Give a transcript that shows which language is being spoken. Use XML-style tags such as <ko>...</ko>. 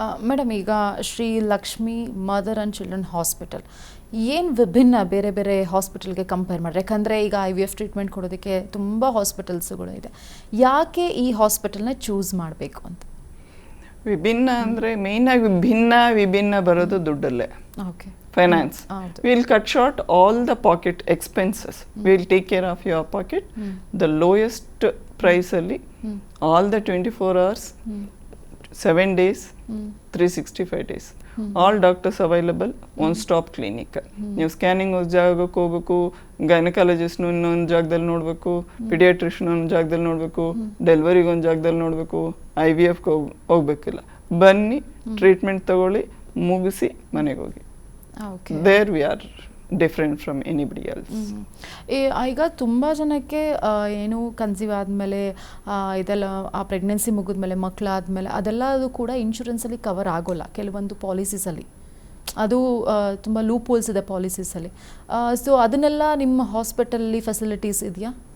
<kn>Madam, ಈಗ Shri Lakshmi mother and children hospital ಏನು ವಿಭಿನ್ನ ಬೇರೆ ಬೇರೆ ಹಾಸ್ಪಿಟಲ್ಗೆ ಕಂಪೇರ್ ಮಾಡಿದ್ರೆ? ಯಾಕಂದರೆ ಈಗ IVF ಟ್ರೀಟ್ಮೆಂಟ್ ಕೊಡೋದಕ್ಕೆ ತುಂಬ ಹಾಸ್ಪಿಟಲ್ಸ್ಗಳು ಇದೆ. ಯಾಕೆ ಈ ಹಾಸ್ಪಿಟಲ್ನ ಚೂಸ್ ಮಾಡಬೇಕು ಅಂತ? ವಿಭಿನ್ನ ಅಂದರೆ ಮೇಯ್ನಾಗಿ ವಿಭಿನ್ನ ಬರೋದು ದುಡ್ಡಲ್ಲೇ. Okay,</kn> <en>finance. We'll cut short all the pocket expenses. We'll take care of your pocket. The lowest price ಅಲ್ಲಿ all the 24 hours, 7 days, 365 days. All doctors available, one stop clinic.</en> <kn>ನೀವು ಸ್ಕ್ಯಾನಿಂಗ್ ಒಂದು ಜಾಗಕ್ಕೆ ಹೋಗ್ಬೇಕು, ಗೈನಕಾಲಜಿಸ್ಟ್ನು ಇನ್ನೊಂದು ಜಾಗದಲ್ಲಿ ನೋಡಬೇಕು, ಪಿಡಿಯಾಟ್ರಿಷನ್ ಒಂದು ಜಾಗದಲ್ಲಿ ನೋಡಬೇಕು, ಡೆಲಿವರಿಗೆ ಒಂದು ಜಾಗದಲ್ಲಿ ನೋಡಬೇಕು, IVFಗೆ ಹೋಗ್ಬೇಕಿಲ್ಲ. ಬನ್ನಿ, ಟ್ರೀಟ್ಮೆಂಟ್ ತಗೊಳ್ಳಿ, ಮುಗಿಸಿ ಮನೆಗೆ ಹೋಗಿ.</kn> <en>There we are different from anybody else.</en> <kn>ಈಗ ತುಂಬ ಜನಕ್ಕೆ ಏನು ಕನ್ಸೀವ್ ಆದಮೇಲೆ ಇದೆಲ್ಲ ಆ ಪ್ರೆಗ್ನೆನ್ಸಿ ಮುಗಿದ್ಮೇಲೆ ಮಕ್ಕಳಾದಮೇಲೆ ಅದೆಲ್ಲ ಕೂಡ ಇನ್ಶೂರೆನ್ಸಲ್ಲಿ ಕವರ್ ಆಗೋಲ್ಲ ಕೆಲವೊಂದು ಪಾಲಿಸೀಸಲ್ಲಿ. ಅದು ತುಂಬ ಲೂಪ್ ಹೋಲ್ಸ್ ಇದೆ ಪಾಲಿಸೀಸಲ್ಲಿ. ಸೊ ಅದನ್ನೆಲ್ಲ ನಿಮ್ಮ ಹಾಸ್ಪಿಟಲಲ್ಲಿ ಫೆಸಿಲಿಟೀಸ್ ಇದೆಯಾ?</kn>